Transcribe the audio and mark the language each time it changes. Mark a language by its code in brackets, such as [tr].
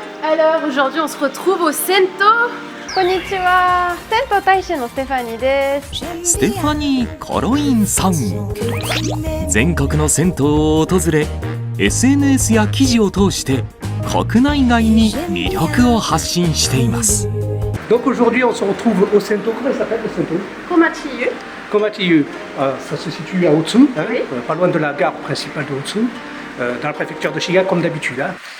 [fr] Alors aujourd'hui on se retrouve au Sento. [ja] Konnichiwa! Sento Taishin no Stéphanie desu. ステファニー・コロインさん。全国の銭湯を訪れ SNS や記事を通して国内外に魅力を発信しています。 [fr] Donc aujourd'hui on se retrouve au Sento. Comment il s'appelle le Sento? Komachiyu. Komachiyu. Ça se situe à Otsu, hein, Oui. Pas loin de la gare principale de Otsu, dans la préfecture de Shiga comme d'habitude. Hein.